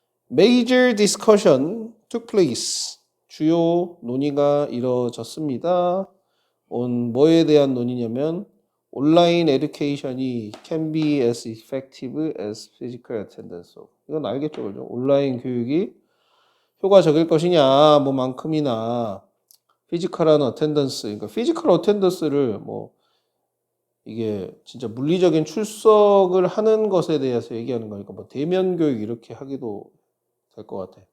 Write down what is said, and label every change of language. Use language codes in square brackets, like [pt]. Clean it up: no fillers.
[en] Major discussion took place. [ko] 주요 논의가 이루어졌습니다. 뭐에 대한 논의냐면, 온라인 에듀케이션이 [en] can be as effective as physical attendance. [ko] 이건 알겠죠, 그죠? 온라인 교육이 효과적일 것이냐, 뭐만큼이나 피지컬한 어텐던스, 그러니까 피지컬 어텐던스를 뭐 이게 진짜 물리적인 출석을 하는 것에 대해서 얘기하는 거니까 뭐 대면 교육 이렇게 하기도 될 것 같아.